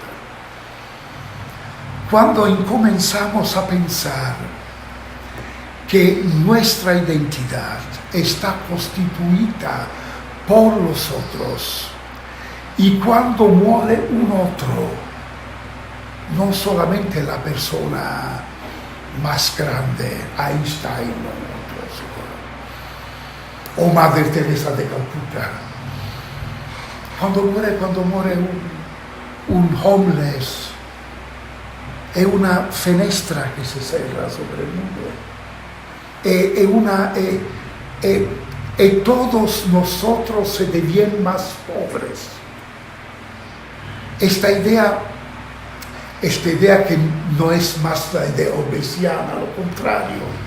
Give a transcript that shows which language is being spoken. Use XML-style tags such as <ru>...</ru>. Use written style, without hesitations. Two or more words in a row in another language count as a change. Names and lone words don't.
<es>Cuando comenzamos a pensar que nuestra identidad está constituida por los otros, y cuando muere un otro, no solamente la persona más grande, Einstein o otros, o Madre Teresa de Calcuta.</es> <it>Quando muore un homeless, è una finestra che si</it> <es>cierra sobre el mundo. Y todos nosotros se devienen más pobres. Esta idea que no es más la idea obesiana, lo contrario.</es>